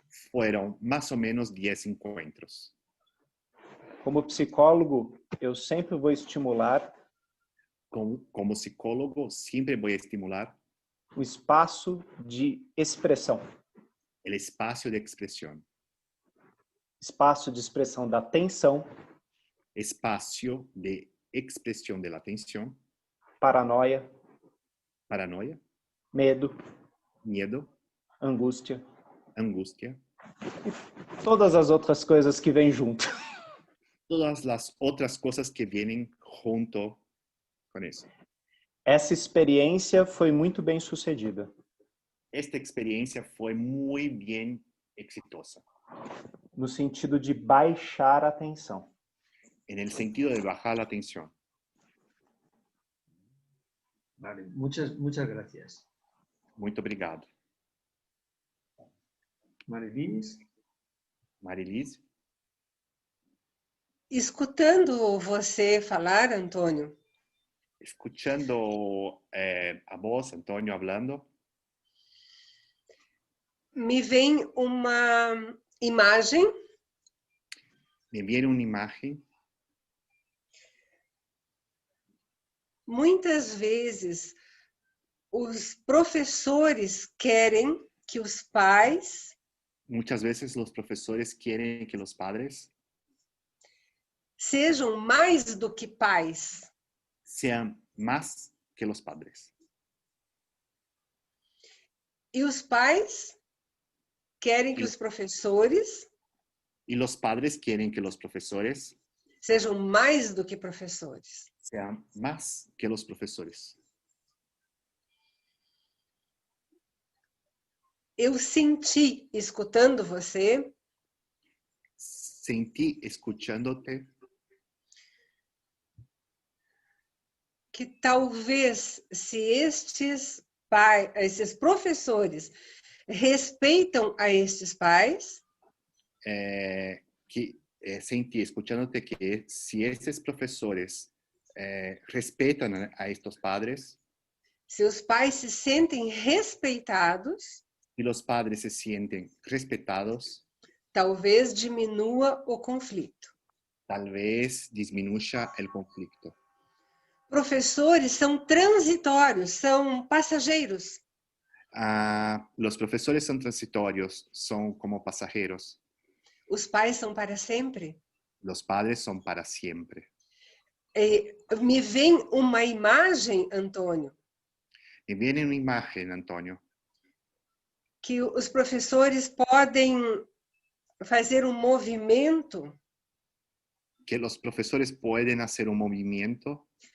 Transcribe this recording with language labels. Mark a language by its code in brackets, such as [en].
[es] Fueron más o menos 10 encuentros. [pt] Como psicólogo, eu sempre vou estimular [es] Como psicólogo, siempre voy a estimular [pt] o espaço de expressão. [es] el espacio de expresión. [pt] Espaço de expressão da atenção, [es] Espacio de expresión de la atención, [pt] paranoia, [es] paranoia, [pt] medo, [es] miedo, [pt] angústia, [es] angustia, [pt] todas as outras coisas que vêm junto. [es] todas las otras cosas que vienen junto con eso. [pt] Essa experiência foi muito bem sucedida. [es] Esta experiencia fue muy bien exitosa, [pt] No sentido de baixar a tensão. [es] en el sentido de bajar la tensión. Vale, muchas gracias. [pt] Muito obrigado. Marilis. Marilise, Escutando você falar, Antônio, [es] escuchando a vos, Antonio, hablando, [pt] me vem uma imagem [es] me viene una imagen. [pt] Muitas vezes, os professores querem que os pais [es] Muchas veces los profesores quieren que los padres [pt] sejam mais do que pais. [es] sean más que los padres. [pt] E os pais querem que os professores [es] Y los padres quieren que los profesores [pt] sejam mais do que professores. [es] sean más que los profesores. [pt] Eu senti, escutando você, [es] Sentí escuchándote [pt] que talvez se esses professores respeitam a estes pais, [es] sentí escuchándote que si estos profesores respetan a estos padres, [pt] se os pais se sentem respeitados, [es] y los padres se sienten respetados, [pt] talvez diminua o conflito. [es] tal vez disminuya el conflicto. [pt] Professores são transitórios, são passageiros. [es] Los profesores son transitorios, son como pasajeros. [pt] Os pais são para sempre. [es] Los padres son para siempre. [pt] Me vem uma imagem, Antônio, [es] Me viene una imagen, Antonio, [pt] que os professores podem fazer um movimento [es] que los profesores pueden hacer un movimiento